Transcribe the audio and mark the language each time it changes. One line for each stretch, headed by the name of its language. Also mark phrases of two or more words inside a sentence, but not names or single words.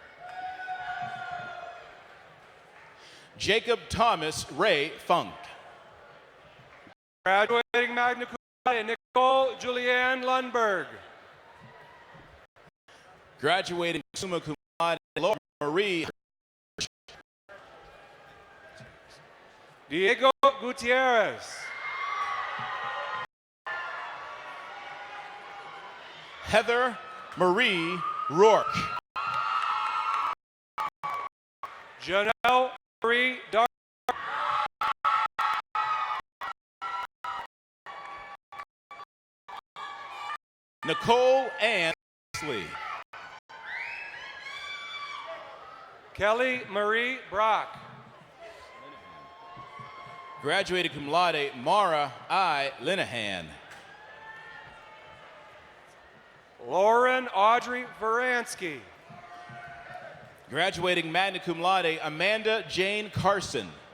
English: Jacob Thomas Ray Funk. Graduating
Latin: magna cum laude,
English: Nicole Julianne Lundberg. Graduating
Latin: summa cum laude,
English: Laura Marie. Diego Gutierrez. Heather Marie Rourke. Janelle Marie Dar. Nicole Ann Lee. Kelly Marie Brock. Graduated
Latin: cum laude,
English: Mara I. Linehan. Lauren Audrey Veransky. Graduating
Latin: magna cum laude,
English: Amanda Jane Carson.